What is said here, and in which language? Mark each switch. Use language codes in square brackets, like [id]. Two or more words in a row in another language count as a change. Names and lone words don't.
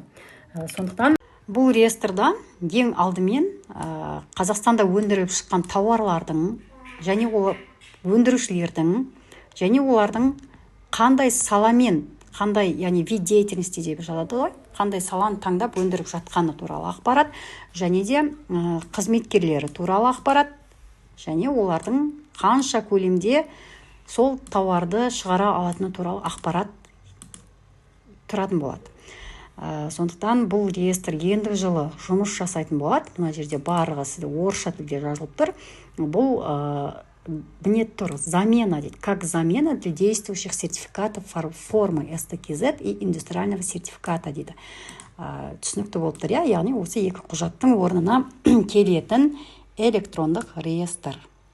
[kk] Сондықтан бұл реестрда ең алдымен Қазақстанда өндіріліп шыққан тауарлардың және ол өндірушілердің және олардың қандай саламен, қандай, яғни [ru] вид деятельности [kk] деп жатады ғой, қандай саланы таңдап өндіріп жатқаны туралы ақпарат, және де қызметкерлері туралы ақпарат, және олардың қанша көлемде сол тауарды шығара алатыны туралы ақпарат тұратын болады. Сондықтан бұл реестр ендігі жылы жұмыс жасайтын болады. Мына жерде барлығы сізде орысша тілде жазылып тұр. Бұл не тұр? Замена дейді. [ru] Как замена для действующих сертификатов формы СТКЗ и индустриального сертификата дейді. [kk] Түсінікті болып тұр, яғни осы екі құжаттың орнына келетін электрондық реестр.